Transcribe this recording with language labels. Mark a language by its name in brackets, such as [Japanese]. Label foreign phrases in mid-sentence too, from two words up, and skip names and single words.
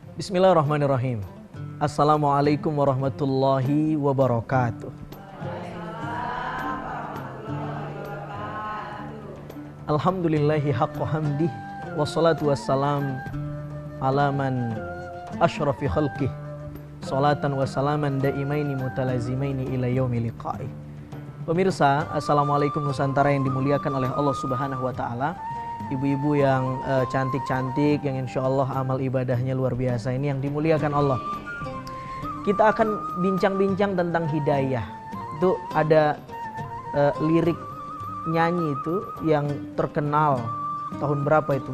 [Arabic] بسم الله الرحمن الرحيم السلام عليكم ورحمة الله وبركاته. الحمد لله حق حمده. والصلاة والسلام على من أشرف خلقه. صلاة وسلاما دائمين متلازمين إلى يوم اللقاء. [Indonesian] Pemirsa, Assalamualaikum Nusantara yang dimuliakan oleh Allah [Arabic] سبحانه وتعالى. [Indonesian] Ibu-ibu yang cantik-cantik, yang [Arabic] إن شاء الله [Indonesian] amal ibadahnya luar biasa ini yang dimuliakan Allah. Kita akan bincang-bincang tentang hidayah. Itu ada lirik nyanyi itu yang terkenal tahun berapa itu?